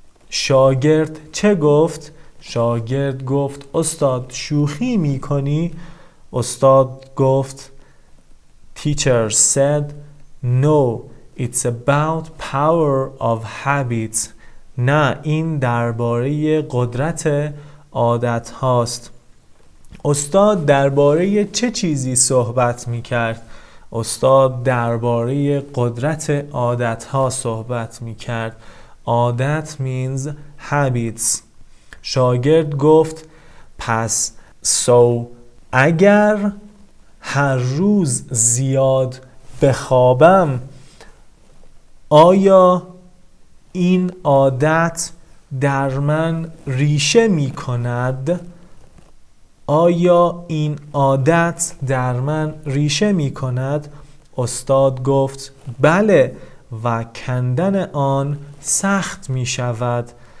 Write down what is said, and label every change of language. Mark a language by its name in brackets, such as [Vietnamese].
[Persian] شاگرد چه گفت؟ شاگرد گفت استاد شوخی میکنی؟ استاد گفت [English] Teacher said no, it's about power of habits. [Persian] نه، این درباره قدرت عادت هاست. استاد درباره چه چیزی صحبت می کرد؟ استاد درباره قدرت عادت ها صحبت می کرد. [English] عادت means habits. [Persian] شاگرد گفت پس اگر هر روز زیاد بخوابم آیا این عادت در من ریشه می کند؟ آیا این عادت در من ریشه می کند؟ استاد گفت بله و کندن آن سخت می شود.